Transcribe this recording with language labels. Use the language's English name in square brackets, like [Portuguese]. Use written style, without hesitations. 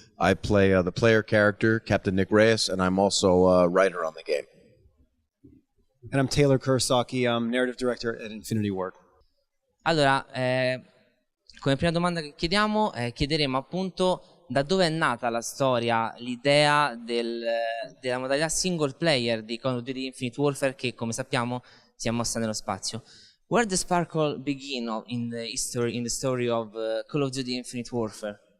[English] I play the player character, Captain Nick Reyes, and I'm also a writer on the game. And I'm Taylor Kurosaki. I'm narrative director at Infinity Ward. [Italian] Allora, come prima domanda che chiediamo, chiederemo appunto da dove è nata la storia, l'idea della modalità single player di Call of Duty Infinite Warfare che, come sappiamo, si è mossa nello spazio. [English] Where did Sparkle begin in the story of Call of Duty Infinite Warfare?